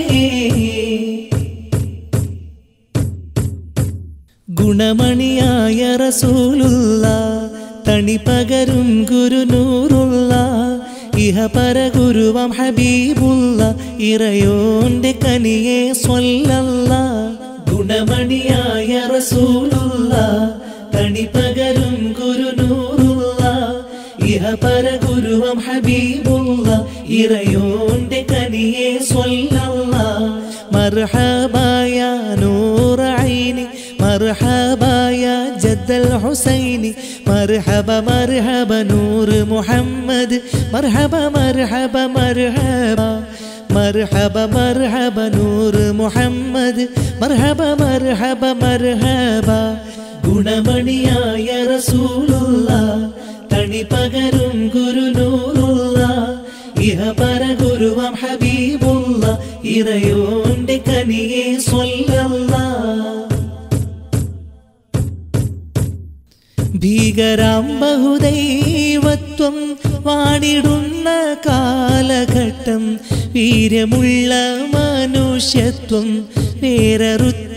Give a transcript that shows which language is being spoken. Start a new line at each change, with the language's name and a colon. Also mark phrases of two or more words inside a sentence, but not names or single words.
Malayalam: ഗുണമണിയായ റസൂലുള്ള തണി പകരും ഗുരുനൂറുള്ള ഇഹ പരഗുരുവം ഹബീബുള്ള ഇറയോന്റെ കനിയെ സ്വല്ലല്ലാഹ് ഗുണമണിയായ റസൂലുള്ള തണി പകരും ഗുരുനൂറുള്ള ഇഹ പരഗുരുവം ഹബീബുള്ള ഇറയോന്റെ കനിയെ സ്വല്ലല്ലാഹ് മർഹബാ
Arabic: يا نور عيني مرحبا يا جد الحسين مرحبا مرحبا نور محمد مرحبا مرحبا مرحبا مرحبا مرحبا نور محمد مرحبا مرحبا مرحبا
Malayalam: ഗുണമണിയായ റസൂലുള്ള തണി പകരും ഗുരുനൂറുള്ള ഇഹ പരഗുരുവം ഹബീബുള്ള ഇറയോന്റെ കനിയെ സ്വല്ലല്ലാഹ് ഭീകരാം ബഹുദൈവത്വം വാണിടുന്ന കാലഘട്ടം വീര്യമുള്ള മനുഷ്യത്വം വേററുത്ത